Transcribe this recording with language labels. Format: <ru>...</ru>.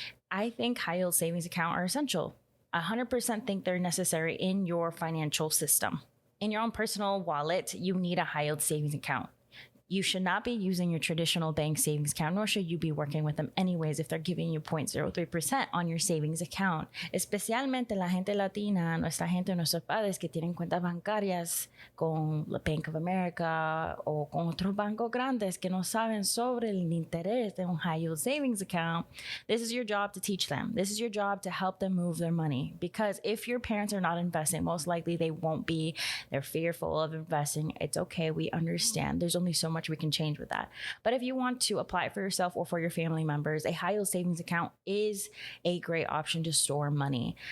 <en>I think high yield savings accounts are essential. 100% think they're necessary in your financial system. In your own personal wallet, you need a high yield savings account. You should not be using your traditional bank savings account, nor should you be working with them anyways if they're giving you 0.03% on your savings account.</en> <es>Especialmente la gente latina, nuestra gente, nuestros padres que tienen cuentas bancarias con la Bank of America o con otros bancos grandes que no saben sobre el interés de un</es> <en>high yield savings account. This is your job to teach them. This is your job to help them move their money. Because if your parents are not investing, most likely they won't be. They're fearful of investing. It's okay. We understand. There's only so much we can change with that. But if you want to apply it for yourself or for your family members, a high yield savings account is a great option to store money.</en>